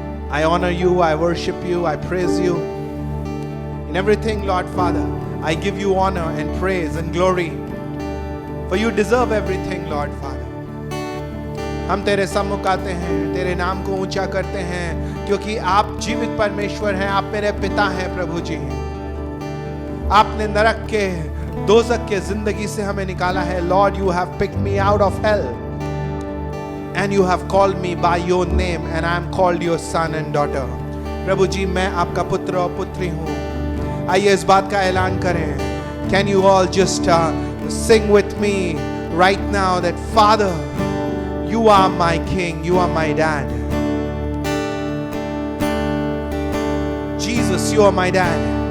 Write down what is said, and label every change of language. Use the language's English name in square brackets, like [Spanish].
[English] I honor you, I worship you, I praise you. In everything, Lord Father, I give you honor and praise and glory. For you deserve everything, Lord Father. [Hindi] हम तेरे सम्मुख आते हैं, तेरे नाम को ऊंचा करते हैं, क्योंकि आप जीवित परमेश्वर हैं, आप मेरे पिता हैं प्रभु जी। आपने नरक के, दोज़ख के जिंदगी से हमें निकाला है। [English] Lord, you have picked me out of hell and you have called me by your name and I am called your son and daughter. [Hindi] प्रभु जी, मैं आपका पुत्र और पुत्री हूँ। आइए इस बात का ऐलान करें। [English] Can you all just sing with me right now that Father, you are my king, you are my dad. Jesus, you are my dad.